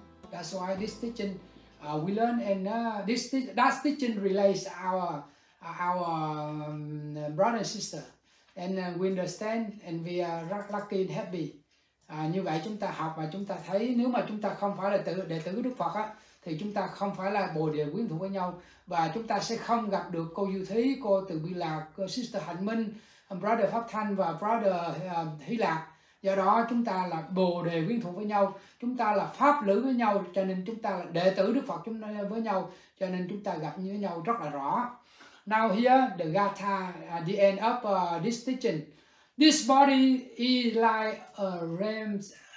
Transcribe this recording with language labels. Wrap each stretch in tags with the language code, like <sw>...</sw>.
<en>That's why this teaching we learn, and that teaching relates our brother and sister, and we understand, and we are lucky and happy.</en> <vi>Như vậy chúng ta học và chúng ta thấy, nếu mà chúng ta không phải là đệ tử Đức Phật á, thì chúng ta không phải là bồ đề quyến thuộc với nhau, và chúng ta sẽ không gặp được cô Như Thúy, cô Từ Bi Lạc, cô sister Hạnh Minh, brother Pháp Thanh và brother Hy Lạc. Do đó chúng ta là bồ đề quyến thuộc với nhau, chúng ta là pháp lữ với nhau, cho nên chúng ta là đệ tử Đức Phật chúng ta với nhau, cho nên chúng ta gặp với nhau rất là rõ.</vi> <en>Now here the Gatha at the end of this teaching, this body is like a ram's.</en>